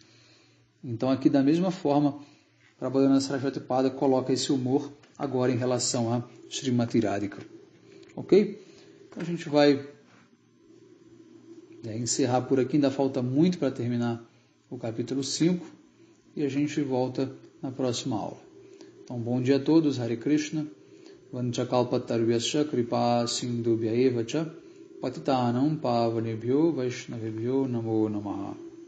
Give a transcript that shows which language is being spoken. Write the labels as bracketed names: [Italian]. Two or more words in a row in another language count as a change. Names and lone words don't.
[Portuguese] Então aqui da mesma forma, Prabodhana Saraswati Pada coloca esse humor agora em relação a Srimati Radhika. Ok? Então a gente vai encerrar por aqui, ainda falta muito para terminar o capítulo 5 e a gente volta na próxima aula. Então bom dia a todos, [Sanskrit] हरे कृष्ण, वाञ्छाकल्पतर्व्यस्य कृपा सिन्धुभ्य एव च पतितानां पावनेभ्यो वैष्णवेभ्यो नमो नमः.